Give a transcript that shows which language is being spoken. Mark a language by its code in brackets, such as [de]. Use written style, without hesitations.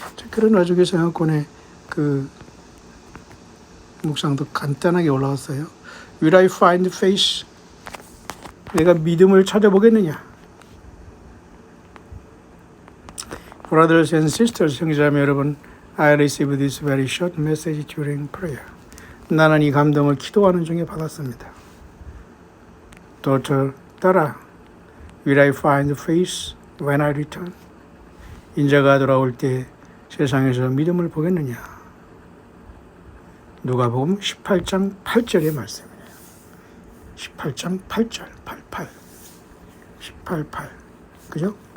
[ko] 그런 와중에 생각권에 그 묵상도 간단하게 올라왔어요. [en] Will I find faith? [ko] 내가 믿음을 찾아보겠느냐? [en] Brothers and sisters, [ko] 형제자매 여러분, [en] I received this very short message during prayer. [ko] 나는 이 감동을 기도하는 중에 받았습니다. [en] Daughter, 딸아, will I find faith when I return? [ko] 인자가 돌아올 때 세상에서 믿음을 보겠느냐? 누가복음 18장 8절의 말씀이에요. 18장 8절, 88, 18, 8, 그죠?